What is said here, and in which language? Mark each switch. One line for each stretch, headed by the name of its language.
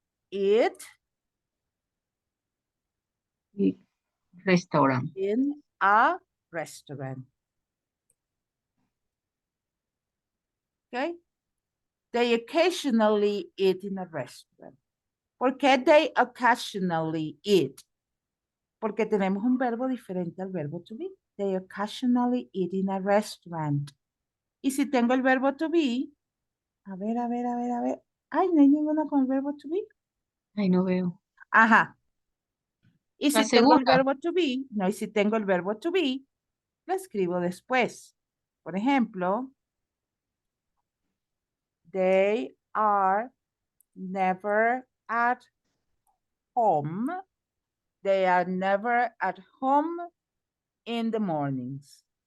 English: eat restaurant. in a restaurant. Okay. They occasionally eat in a restaurant.
Spanish: ¿Por qué
English: they occasionally eat?
Spanish: Porque tenemos un verbo diferente al verbo to be.
English: They occasionally eat in a restaurant.
Spanish: Y si tengo el verbo to be, a ver. Ay, no hay ninguna con el verbo to be. Ay, no veo. Ajá. Y La si tengo el segunda. verbo to be, no, y si tengo el verbo to be, lo escribo después. Por ejemplo,
English: they are never at home. They are never at home in the mornings.